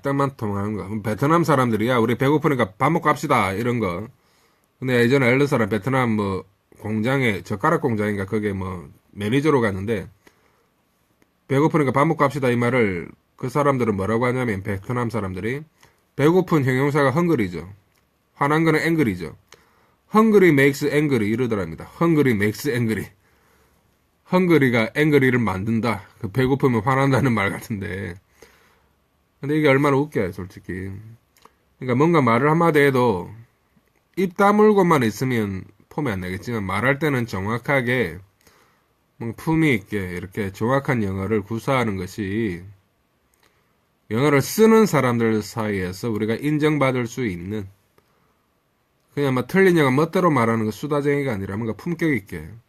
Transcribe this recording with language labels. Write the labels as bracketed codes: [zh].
[ko] 뜻만 통하는 거. 베트남 사람들이야. 우리 배고프니까 밥 먹고 합시다. 이런 거. 근데 예전에 알던 사람 베트남 공장에 젓가락 공장인가 거기에 매니저로 갔는데 배고프니까 밥 먹고 합시다 이 말을 그 사람들은 뭐라고 하냐면 베트남 사람들이 배고픈 형용사가 헝그리죠. 화난 거는 앵그리죠. [en] hungry makes angry 이러더랍니다. hungry makes angry. [ko] 헝그리가 앵그리를 만든다. 배고프면 화난다는 말 같은데. 근데 이게 얼마나 웃겨요, 솔직히. 그러니까 뭔가 말을 한마디 해도 입 다물고만 있으면 폼이 안 나겠지만 말할 때는 정확하게 뭔가 품위 있게 이렇게 정확한 영어를 구사하는 것이 영어를 쓰는 사람들 사이에서 우리가 인정받을 수 있는 그냥 막 틀린 영어 멋대로 말하는 거 수다쟁이가 아니라 뭔가 품격 있게.